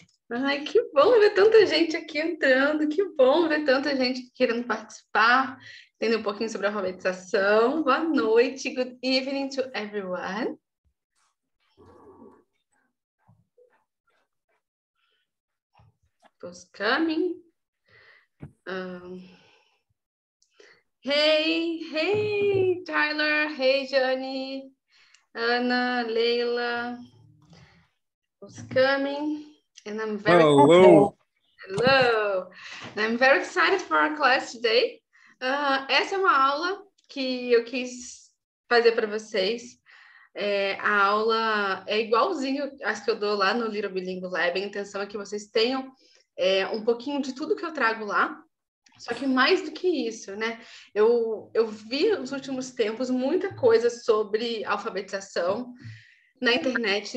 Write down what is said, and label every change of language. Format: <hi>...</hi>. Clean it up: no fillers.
<pt>Ai, que bom ver tanta gente aqui entrando, que bom ver tanta gente querendo participar, entender um pouquinho sobre a alfabetização. Boa noite,</pt> <en>good evening to everyone. Who's coming? Hey, Tyler, hey, Jane, Ana, Leila, who's coming? And I'm very Hello. Hello. I'm very excited for our class today.</en> <pt>Essa é uma aula que eu quis fazer para vocês. A aula é igualzinho às que eu dou lá no Little Bilingual Lab. A intenção é que vocês tenham um pouquinho de tudo que eu trago lá. Só que mais do que isso, né? Eu vi nos últimos tempos muita coisa sobre alfabetização na internet.</pt>